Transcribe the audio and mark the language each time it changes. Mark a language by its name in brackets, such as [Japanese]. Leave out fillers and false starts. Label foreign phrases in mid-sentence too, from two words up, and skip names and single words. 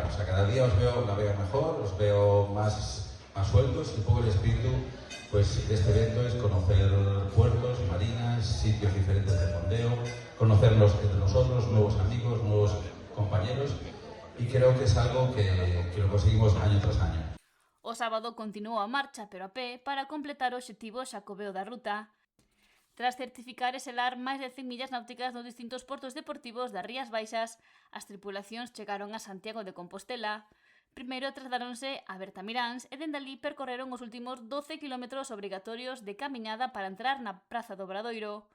[Spanish] O sea, cada día os veo navegar mejor, os veo más sueltos y un poco el espíritu pues de este evento es conocer puertos, marinas, sitios diferentes de fondeo, conocernos entre nosotros, nuevos amigos, nuevos compañeros, y creo que es algo que lo conseguimos año tras año. [Galician] O sábado continuou a marcha, pero a pé, para completar o obxectivo xacobeo da ruta. Tras certificar e selar máis de 100 millas náuticas nos distintos portos deportivos das Rías Baixas, as tripulacións chegaron a Santiago de Compostela. Primeiro trasladáronse a Bertamiráns e dende alí percorreron os últimos 12 km obrigatorios de camiñada para entrar na Praza do Obradoiro.